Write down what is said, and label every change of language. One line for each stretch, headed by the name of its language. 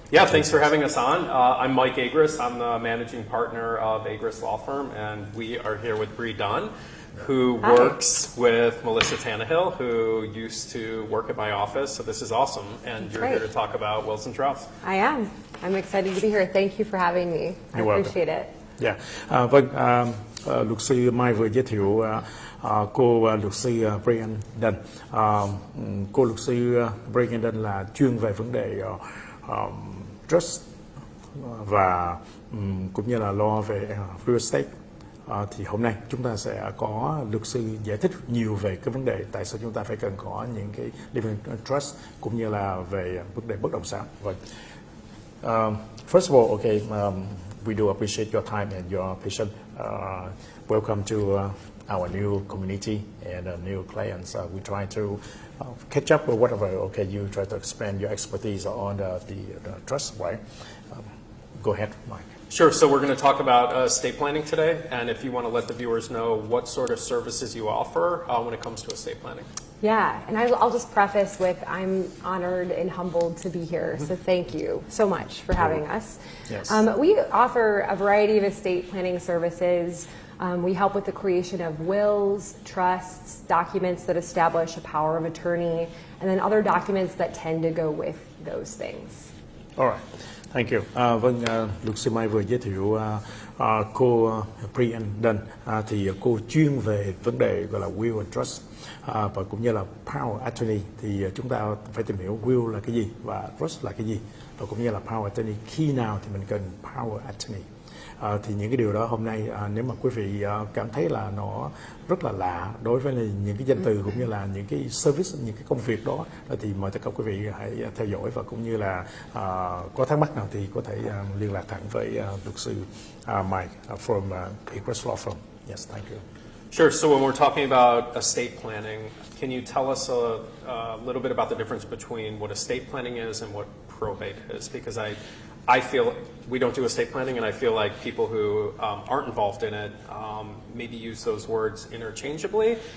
English: Yeah, thanks for having us on. I'm Mike Agruss. I'm the managing partner of Agruss Law Firm, and we are here with Dunn, who works with Melissa Tannehill, who used to work at my office. So this is awesome, and you're here to talk about wills and trusts. I am. I'm excited to be here. Thank you for having me. I appreciate it. Yeah.
Vietnamese: Vâng, luật sư Mai vừa giới thiệu cô luật sư Brianne Dunn. Cô luật sư Brianne Dunn là chuyên về vấn đề trust và cũng như là lo về real estate. Thì hôm nay chúng ta sẽ có luật sư giải thích nhiều về cái vấn đề tại sao chúng ta phải cần có những cái living trust cũng như là về vấn đề bất động sản. Vâng.
English: First of all, okay, we do appreciate your time and your patience. Welcome to our new community and new clients. We try to catch up with whatever. Okay, you try to expand your expertise on the trust, right? Go ahead, Mike. Sure. So we're going to talk about estate planning today, and if you want to let the viewers know what sort of services you offer when it comes to estate planning. Yeah, and I'll just preface with I'm honored and humbled to be here, so thank you so much for having us. Yes. We offer a variety of estate planning services. We help with the creation of wills, trusts, documents that establish a power of attorney, and then other documents that tend to go with those things. All right. Thank you.
Vietnamese: Vâng, luật sư Mai vừa giới thiệu cô Brianne Dunn, thì cô chuyên về vấn đề gọi là will and trust và cũng như là power attorney. Thì chúng ta phải tìm hiểu will là cái gì và trust là cái gì, và cũng như là power attorney, khi nào thì mình cần power attorney. Thì những cái điều đó hôm nay nếu mà quý vị cảm thấy là nó rất là lạ đối với những cái danh từ cũng như là những cái service, những cái công việc đó, thì mời tất cả quý vị hãy theo dõi, và cũng như là có thắc mắc nào thì có thể liên lạc thẳng với luật sư Mike from Agruss Law Firm.
English: Yes, thank you. Sure. So when we're talking about estate planning, can you tell us a little bit about the difference between what estate planning is and what probate is? Because I feel we don't do estate planning, and I feel like people who aren't involved in it maybe use those words interchangeably.